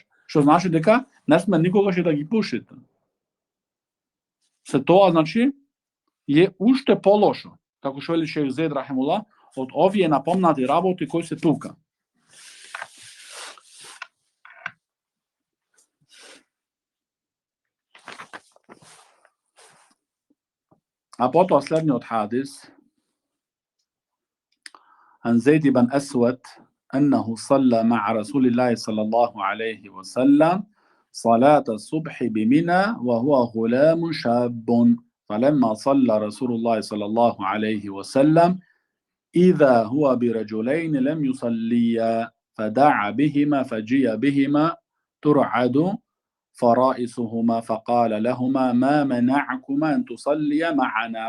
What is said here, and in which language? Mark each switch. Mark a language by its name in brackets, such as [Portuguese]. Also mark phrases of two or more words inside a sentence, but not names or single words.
[Macedonian] Што значи дека не сме никогаш и да ги пушите. Се тоа, значи, е уште полошо, како што вели шејх Зеид рахимуллах, од овие напомнати работи кои се тука. А потоа следниот хадис [Arabic] عن زيد بن أسود أنه صلى مع رسول الله صلى الله عليه وسلم صلاة الصبح بمنى وهو غلام شاب فلما صلى رسول الله صلى الله عليه وسلم إذا هو برجلين لم يصليا فدعا بهما فجيء بهما ترعد فرائسهما فقال لهما ما منعكما أن تصليا معنا؟